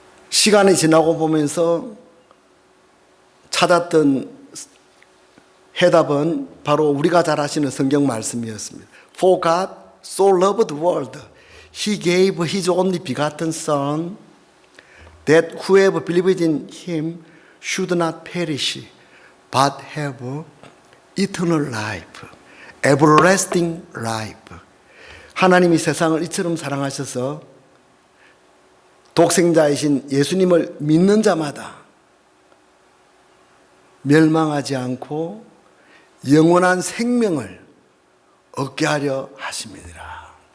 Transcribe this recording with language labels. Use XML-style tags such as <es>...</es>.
<ko>시간이 지나고 보면서 찾았던 해답은 바로 우리가 잘 아시는 성경 말씀이었습니다.</ko> <en>For God so loved the world, He gave His only begotten Son, that whoever believes in Him should not perish, but have eternal life, everlasting life.</en> <ko>하나님이 세상을 이처럼 사랑하셔서 독생자이신 예수님을 믿는 자마다 멸망하지 않고 영원한 생명을 얻게 하려 하심이니라.</ko>